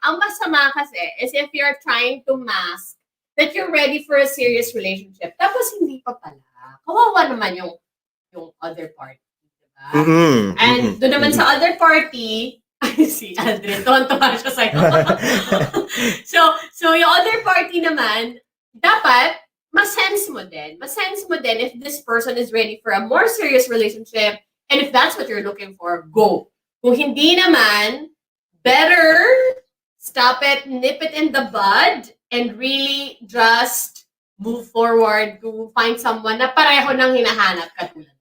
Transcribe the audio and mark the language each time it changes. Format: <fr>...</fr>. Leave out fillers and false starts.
<tl>Ang masama kasi</tl> <en>is if you're trying to mask that you're ready for a serious relationship,</en> <tl>tapos hindi pa pala. Kawawa naman yung other party. Diba? And doon naman sa other party, si Aldrin, tuwan-tuwa siya sa'yo.</tl> <en>So yung other party naman,</en> <tl>dapat, masense mo din</tl> <en>if this person is ready for a more serious relationship, and if that's what you're looking for, go.</en> <tl>Kung hindi naman,</tl> <en>better stop it, nip it in the bud, and really just move forward to find someone</en> <tl>na pareho nang hinahanap katulad.</tl>